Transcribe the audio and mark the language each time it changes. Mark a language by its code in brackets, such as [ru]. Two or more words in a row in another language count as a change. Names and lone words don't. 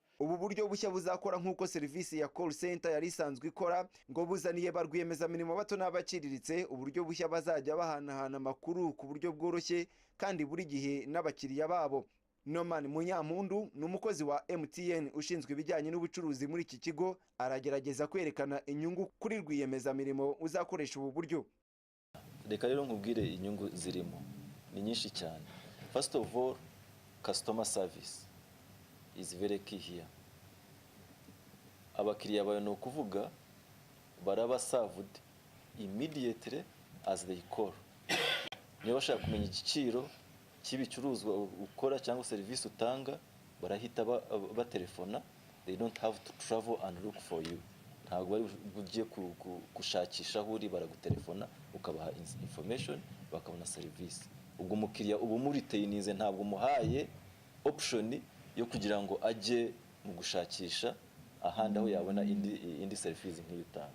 [rw] Ubu buryo bushya buzakora nk'uko serivisi ya call center yari isanzwe ikora, ngo buzaniye ba rwiyemezamirimo bato n'abaciriritse uburyo bushya bazajya bahanahana amakuru ku buryo bworoshye kandi buri gihe n'abakiriya babo. Norman Munyampundu ni umukozi wa MTN ushinzwe ibijyanye n'ubucuruzi muri iki kigo, aragerageza kwerekana inyungu kuri rwiyemezamirimo uzakoresha ubu buryo. Reka rero nkubwire inyungu zirimo ni nyinshi cyane. [en] First of all, customer service is very key here. [rw] Abakiriya bawe no kuvuga baraba [en] served immediately as they call. [rw] Niyo bashaka kumenya igiciro cy'ibicuruzwa ukora cyangwa service utanga, barahita batelefona. [en] They don't have to travel and look for you. [rw] Ntabwo bari bugiye gushakisha aho uri, baragutelefona ukabaha information bakabona service. Ubwo umukiriya ubu muri teyinize ntabwo muhaye option yo kugira ngo ajye mu gushakisha ahandi aho yabona indi service nk'iyutanga.